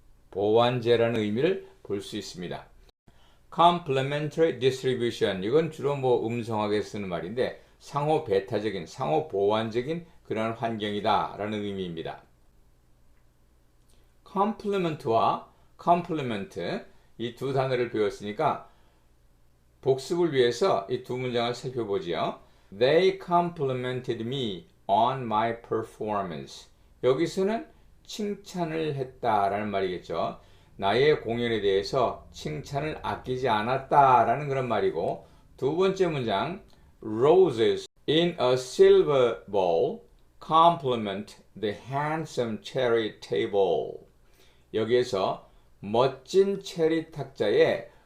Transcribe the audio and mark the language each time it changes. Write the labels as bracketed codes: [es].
[ko] 보완제라는 의미를 볼 수 있습니다. complementary distribution 이건 주로 음성하게 쓰는 말인데 상호 배타적인 상호 보완적인 그런 환경이다 라는 의미입니다. complement와 complement 이 두 단어를 배웠으니까 복습을 위해서 이 두 문장을 살펴보지요. [en] They complimented me on my performance. [ko] 여기서는 칭찬을 했다라는 말이겠죠. 나의 공연에 대해서 칭찬을 아끼지 않았다라는 그런 말이고 두 번째 문장 [en] Roses in a silver bowl compliment the handsome cherry table. [ko] 여기에서 멋진 체리 탁자에